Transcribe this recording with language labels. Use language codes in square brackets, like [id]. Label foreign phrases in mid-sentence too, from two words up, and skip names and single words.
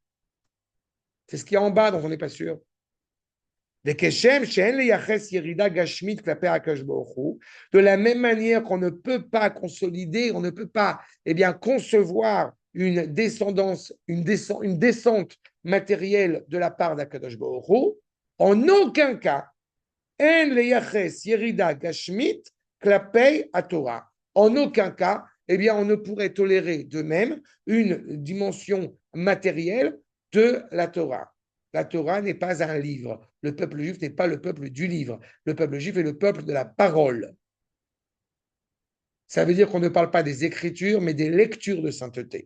[fr] C'est ce qu'il y a en bas dont on n'est pas sûr. De la même manière qu'on ne peut pas consolider, on ne peut pas concevoir une descendance, une descente matérielle de la part d'Akadosh Baruch Hu, en aucun cas, [he] אין לייחס ירידה גשמית כלפי התורה. [fr] En aucun cas, on ne pourrait tolérer de même une dimension matérielle de la Torah. La Torah n'est pas un livre. Le peuple juif n'est pas le peuple du livre. Le peuple juif est le peuple de la parole. Ça veut dire qu'on ne parle pas des écritures, mais des lectures de sainteté.